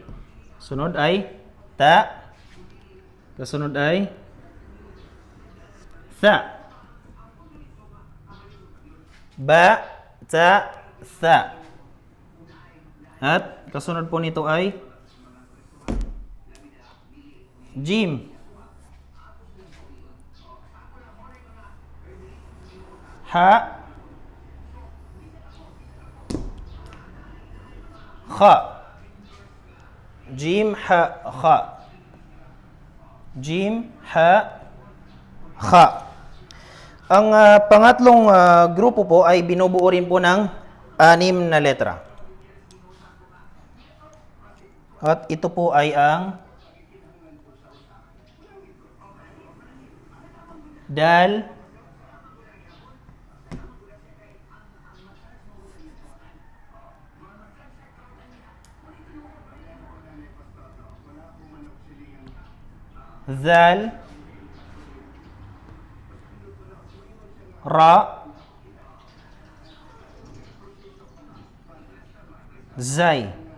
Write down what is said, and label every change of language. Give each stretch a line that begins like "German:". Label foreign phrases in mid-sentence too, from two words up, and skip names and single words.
Filipino: Sunod ay ta. Kasunod ay sa.
Arabic: با، تا، ثا.
Filipino: At kasunod po nito ay jim.
Arabic: Ha. Kha. جيم، حا، خا. جيم، حا، خا.
Filipino: Ang pangatlong grupo po ay binubuo rin po ng 6 na letra. At ito po ay ang
Arabic: دال، ذال، را، زاي.